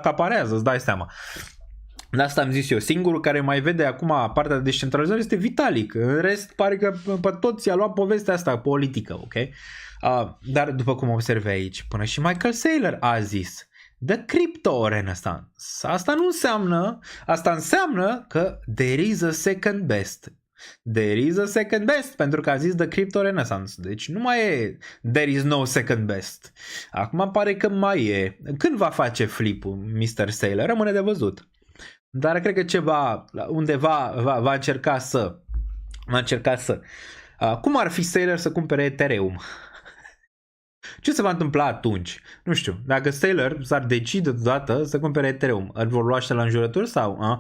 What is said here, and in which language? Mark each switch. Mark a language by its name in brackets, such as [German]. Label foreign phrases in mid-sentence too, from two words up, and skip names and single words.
[Romanian] Că acum la acaparează, îți dai seama. De asta am zis eu, singurul care mai vede acum partea de descentralizare este Vitalik. În rest, pare că pe toți i-a luat povestea asta politică, ok? Dar după cum observi aici, până și Michael Saylor a zis [English] The Crypto Renaissance. [Romanian] Asta înseamnă că [English] there is a second best. There is a second best, [Romanian] pentru că a zis [English] The Crypto Renaissance. [Romanian] Deci nu mai e [English] there is no second best. [Romanian] Acum pare că mai e. Când va face flip-ul Mr. Saylor? Rămâne de văzut. Dar cred că ceva, undeva va încerca să. Cum ar fi Saylor să cumpere Ethereum? Ce se va întâmpla atunci? Nu știu, dacă Saylor s-ar decide deodată să cumpere Ethereum, îl vor lua la înjurături sau?